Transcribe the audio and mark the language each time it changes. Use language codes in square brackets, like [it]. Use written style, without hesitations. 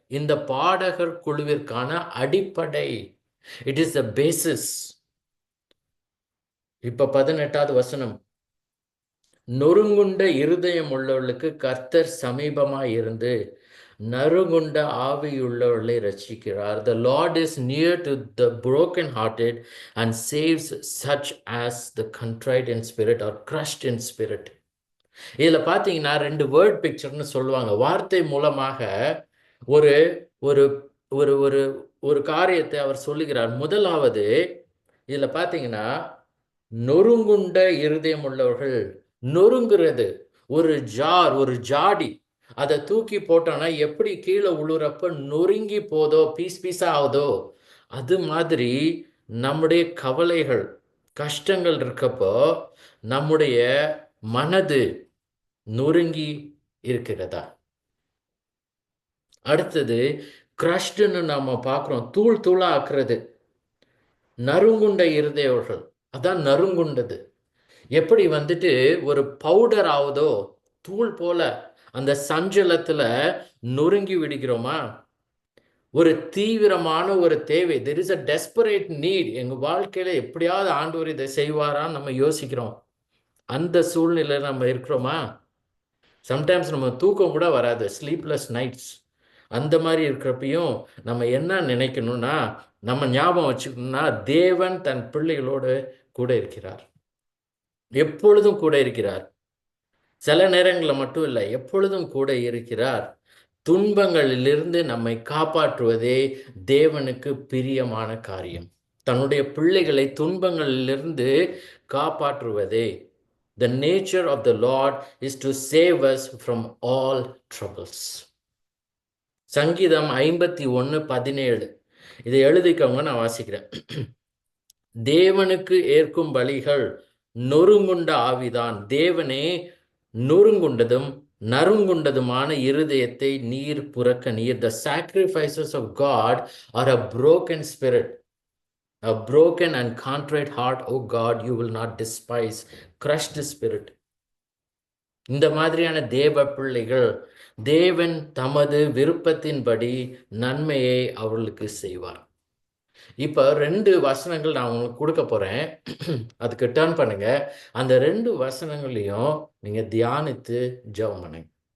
[ta] இந்த பாடகர் குழுவிற்கான அடிப்படை. [en] It is the basis. [ta] இப்ப 18வது வசனம், நொறுங்குண்ட இருதயம் உள்ளவர்களுக்கு கர்த்தர் சமீபமாய் இருந்து நறுங்குண்ட ஆவியுள்ளவர்களை ரட்சிக்கிறார். [en] The Lord is near to the broken-hearted and saves such as the contrite in spirit or crushed in spirit. [ta] இதுல பாத்தீங்கன்னா ரெண்டு வேர்ட் பிக்சர்னு சொல்லுவாங்க. வார்த்தை மூலமாக ஒரு ஒரு ஒரு ஒரு ஒரு காரியத்தை அவர் சொல்லுகிறார். முதலாவது இதுல பாத்தீங்கன்னா நொறுங்குண்ட இருதயம் உள்ளவர்கள். நொறுங்குறது ஒரு ஜார், ஒரு ஜாடி, அதை தூக்கி போட்டோன்னா எப்படி கீழே உழுறப்ப நொறுங்கி போதோ, பீஸ் பீஸா ஆகுதோ, அது மாதிரி நம்முடைய கவலைகள், கஷ்டங்கள் இருக்கப்போ நம்முடைய மனது நொறுங்கி இருக்கிறதா? அடுத்தது கிரஷ்டுன்னு நாம பார்க்குறோம், தூள் தூளா ஆக்குறது. நறுங்குண்ட இருதயவர்கள், அதான் நறுங்குண்டது. எப்படி வந்துட்டு ஒரு பவுடர் ஆகுதோ, தூள் போல அந்த சஞ்சலத்துல நொறுங்கி விடுகிறோமா? ஒரு தீவிரமான ஒரு தேவை, [en] there is a desperate need. [ta] எங்க வாழ்க்கையில எப்படியாவது ஆண்டவர் இதை செய்வாரான்னு நம்ம யோசிக்கிறோம். அந்த சூழ்நிலை நம்ம இருக்கிறோமா? சம்டைம்ஸ் நம்ம தூக்கம் கூட வராது, ஸ்லீப்லெஸ் நைட்ஸ். அந்த மாதிரி இருக்கிறப்பையும் நம்ம என்ன நினைக்கணும்னா, நம்ம ஞாபகம் வச்சுக்கணும்னா, தேவன் தன் பிள்ளைகளோடு கூட இருக்கிறார், எப்பொழுதும் கூட இருக்கிறார். சில நேரங்களில் மட்டும் இல்லை, எப்பொழுதும் கூட இருக்கிறார். துன்பங்களிலிருந்து நம்மை காப்பாற்றுவதே தேவனுக்கு பிரியமான காரியம். தன்னுடைய பிள்ளைகளை துன்பங்களிலிருந்து காப்பாற்றுவதே. [en] The nature of the Lord is to save us from all troubles. [ta] சங்கீதம் 51:17 இதை எழுதிக்கவங்க, நான் வாசிக்கிறேன். தேவனுக்கு ஏற்கும் பலிகள் நொறுங்குண்ட ஆவிதான். தேவனே நொறுங்குண்டதும் நறுங்குண்டதுமான இருதயத்தை நீர் புறக்கணீர். [en] The sacrifices of God are a broken spirit, a broken and contrite heart, O God, you will not despise. Crushed spirit. [ta] இந்த மாதிரியான தேவ பிள்ளைகள், தேவன் தமது விருப்பத்தின்படி நன்மையை அவர்களுக்கு செய்வார். இப்போ 2 வசனங்கள் நான் உங்களுக்கு கொடுக்க போறேன், அதுக்கு டர்ன் பண்ணுங்க. அந்த 2 வசனங்களையும் நீங்க தியானித்து ஜெபம் பண்ணுங்க.